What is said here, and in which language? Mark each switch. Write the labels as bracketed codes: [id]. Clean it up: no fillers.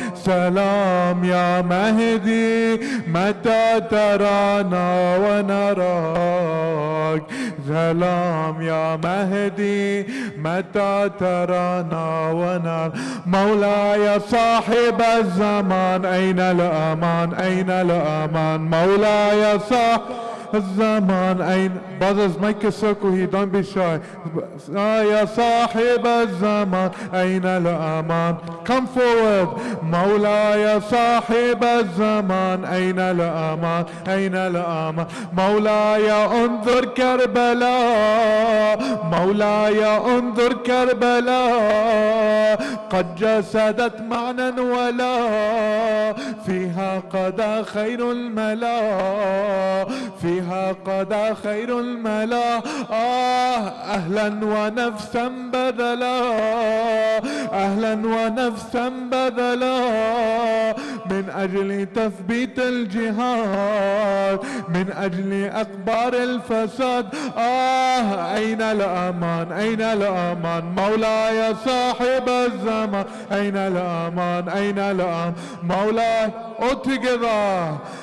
[ar] سلام يا مهدي متى ترانا ونراك، سلام يا مهدي متى ترانا ونراك. مولاي صاحب الزمان أين الأمان، أين الأمان. مولاي صاحب الزمان أين. [en] Brothers, make a circle here, don't be shy. [ar] يا صاحب الزمان أين الأمان. [en] Come forward. [ar] مولاي صاحب الزمان أين الأمان، أين الأمان. مولاي انظر كربلاء، مولاي انظر كربلاء، قد جسدت معنى ولا فيها قضى خير الملا، فيها قضى خير الملا. أهلا ونفسا بذلا، أهلا ونفسا بذلا من أجل تثبيت الجهاد، من أجل أخبار الفساد. أين الأمان، أين الأمان. مولاي صاحب الزمان أين الأمان، أين الأمان. [en] مولاي all together.